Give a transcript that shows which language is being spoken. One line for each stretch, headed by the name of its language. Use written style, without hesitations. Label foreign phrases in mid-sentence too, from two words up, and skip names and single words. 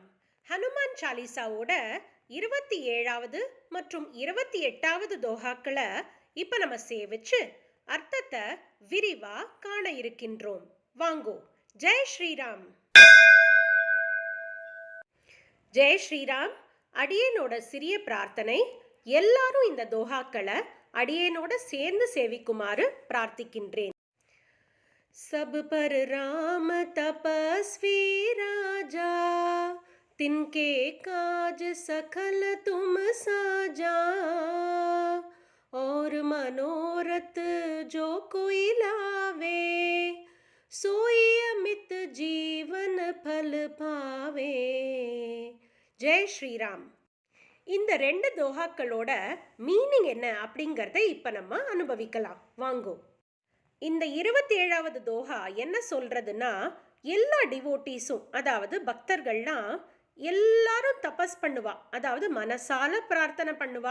Tamil: ஹனுமான் சாலிசாவோட 27வது மற்றும் 28வது தோஹாக்களை இப்ப நம்ம சேவிச்சு அர்த்தத்தை விரிவா காண இருக்கின்றோம். வாங்கோ. ஜெய் ஸ்ரீராம். ஜெய் ஸ்ரீராம். அடியேனோட சிறிய பிரார்த்தனை, எல்லாரும் இந்த தோஹாக்களை அடியேனோட சேர்ந்து சேவிக்குமாறு பிரார்த்திக்கின்றேன்.
Awadhi: सब पर राम तपस्वी राजा, तिनके काज सकल तुम साजा, और मनोरथ जो कोई लावे, सोई अमित जीवन फल पावे.
Tamil: ஜெய் ஸ்ரீராம். இந்த ரெண்டு தோஹாக்களோட மீனிங் என்ன அப்படிங்கிறத இப்ப நம்ம அனுபவிக்கலாம். வாங்கோ. இந்த 27வது தோஹா என்ன சொல்றதுன்னா, எல்லா டிவோட்டீஸும், அதாவது பக்தர்கள்லாம் எல்லாரும் தபஸ் பண்ணுவா, அதாவது மனசால பிரார்த்தனை பண்ணுவா.